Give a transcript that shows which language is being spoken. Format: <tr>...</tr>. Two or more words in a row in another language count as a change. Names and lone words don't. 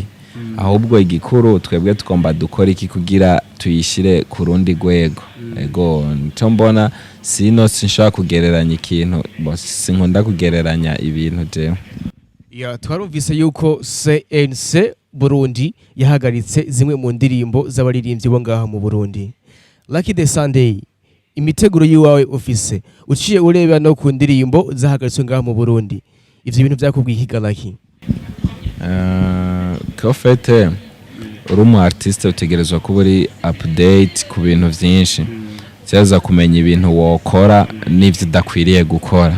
<rn>Ahubwo igikuru twebwe tugomba dukora iki kugira tuyishire ku rundi rwego. Ego nico mbona sinshaka kugereranya ikintu sinkunda kugereranya ibintu jewe. Ya twarumvise yuko CNC Burundi yahagaritse zimwe mu ndirimbo z'abaririmbyi bo ngaha mu Burundi. Lucky the Sunday imiteguro yiwawe office uciye ureba no ku ndirimbo zahagaritswe ngaha mu Burundi ivyo bintu byakubwiye higalaki? Kofete uri umu artiste utegerezwa kuba uri update ku bintu vyinshi cyaza kumenya ibintu wokora n'ivyo udakwiriye gukora.</rn>